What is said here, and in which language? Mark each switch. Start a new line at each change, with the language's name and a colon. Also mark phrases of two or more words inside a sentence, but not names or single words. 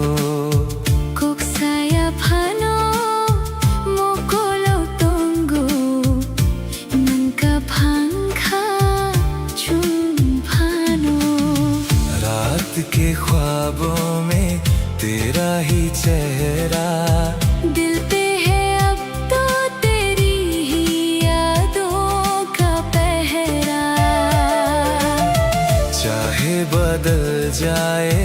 Kok Borok: kok saya phano mokolo tunggu nangka phangkha chum phano।
Hindi: रात के ख्वाबों में तेरा ही चेहरा दिल पे है अब तो तेरी ही यादों का पहरा। चाहे बदल जाए